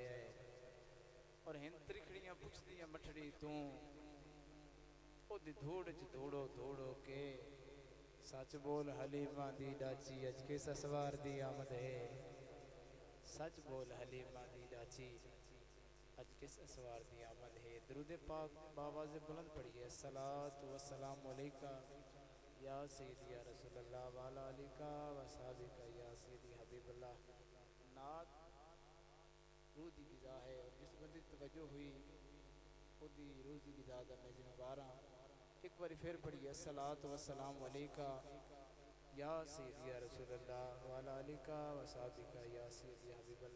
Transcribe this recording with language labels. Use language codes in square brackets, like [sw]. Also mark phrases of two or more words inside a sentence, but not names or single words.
[pa] اور ہند تریکھڑیاں پچھدیاں مٹھڑی تُو، اودی دھوڑ چ دھوڑو دھوڑو کے. سچ بول حلیمہ دی ڈاچی، اج کس سوار دی آمد ہے. سچ بول حلیمہ دی ڈاچی، اج کس سوار دی آمد ہے. [ur] درود پاک باآوازِ بلند پڑھیے. [ar] الصلاة والسلام عليك يا سيدي يا رسول الله وعلى آلك وصحبك يا سيدي حبيب الله. [pa] نعت روح دی غذا ہے اور جس بندی توجہ ہوئی اودی روح دی غذا دا میں ذمہ دار ہاں. [ur] ایک بار پھر پڑھیے. [ar] الصلاة والسلام عليك يا سيدي يا رسول الله وعلى آلك وصحبك يا سيدي حبيب الله.